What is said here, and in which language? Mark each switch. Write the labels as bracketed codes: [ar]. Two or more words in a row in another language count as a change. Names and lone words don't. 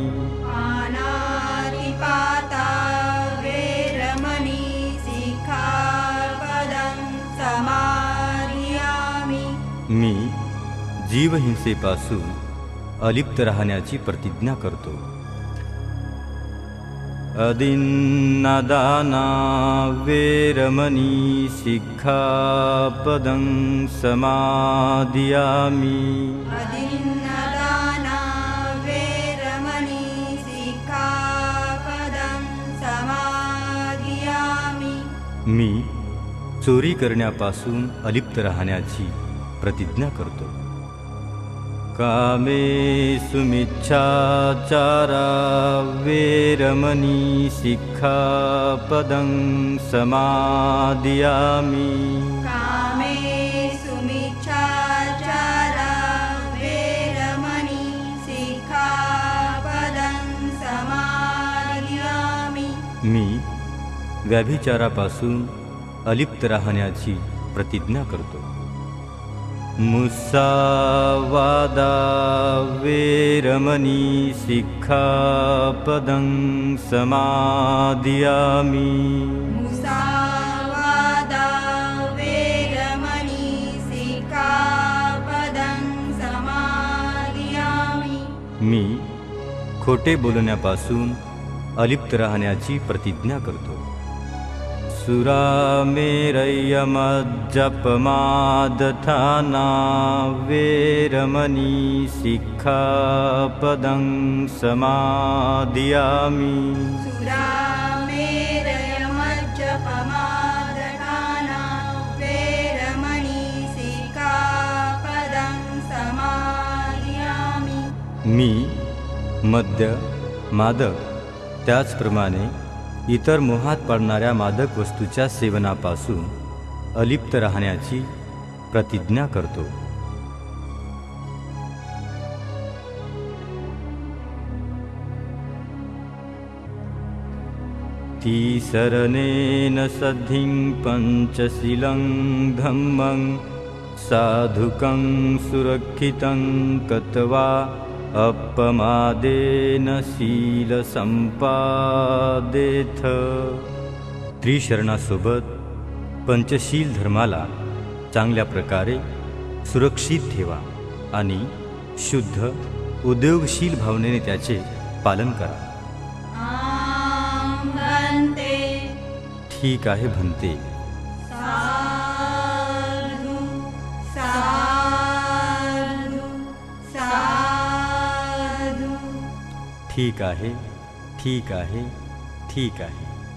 [pi] पानातिपाता वेरमणी सिक्खापदं समादियामि [mr] मी जीवहिंसेपासून अलिप्त राहण्याची प्रतिज्ञा करतो. [pi] अदिन्नदाना वेरमणी सिक्खापदं समादियामि अदिन्नदाना वेरमणी सिक्खापदं समादियामि [mr] मी चोरी करण्यापासून अलिप्त राहण्याची प्रतिज्ञा करतो. [pi] कामेषु मिच्छाचारा वेरमणी सिक्खापदं समादियामि कामेषु मिच्छाचारा वेरमणी सिक्खापदं समादियामि [mr] मी व्याभिचारापासून अलिप्त राहण्याची प्रतिज्ञा करतो. [pi] मुसावादा वेरमणी सिक्खापदं समादियामि मुसावादा वेरमणी सिक्खापदं समादियामि [mr] मी खोटे बोलण्यापासून अलिप्त राहण्याची प्रतिज्ञा करतो. [pi] सुरामेरयमज्जपमादथाना वेरमणी सिक्खापदं समादियामि सुरामेरयमज्जपमादथाना वेरमणी सिक्खापदं समादियामि [mr] मी मद्य मादक त्याचप्रमाणे इतर मोहात पडणाऱ्या मादक वस्तूच्या सेवनापासून अलिप्त राहण्याची प्रतिज्ञा करतो. [pi] तीसरनेन सद्धिं पंचशीलं धम्मं साधुकं सुरक्षितं कत्वा अपमादेन शील संपादेथ. [mr] त्रिशरणासोबत पंचशील धर्माला चांगल्या प्रकारे सुरक्षित ठेवा आणि शुद्ध उद्योगशील भावनेने त्याचे पालन करा. [pi] आम भन्ते. [mr] ठीक आहे भंते. [pi] साधु साधु साधु. [mr] ठीक आहे, ठीक आहे, ठीक आहे.